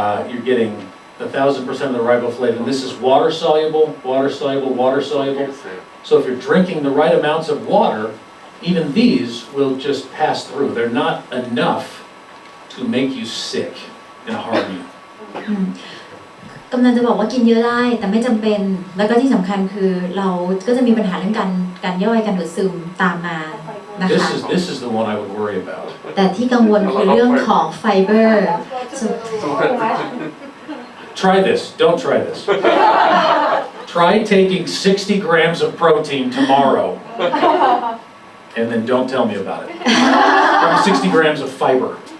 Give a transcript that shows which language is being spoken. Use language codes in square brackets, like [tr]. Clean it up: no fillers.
[en] You're getting 1,000% of the riboflavin. This is water soluble, water soluble, water soluble. So if you're drinking the right amounts of water, even these will just pass through. They're not enough to make you sick in a heartbeat. [th] กำลังจะบอกว่ากินเยอะได้แต่ไม่จำเป็นแล้วก็ที่สำคัญคือเราก็จะมีปัญหาเรื่องการย่อยการดูดซึมตามมานะคะ [en] This is the one I would worry about. [th] แต่ที่กังวลคือเรื่องของไฟเบอร์ [en] Try this. Don't try this. Try taking 60 grams of protein tomorrow, and then don't tell me about it. 60 grams of fiber.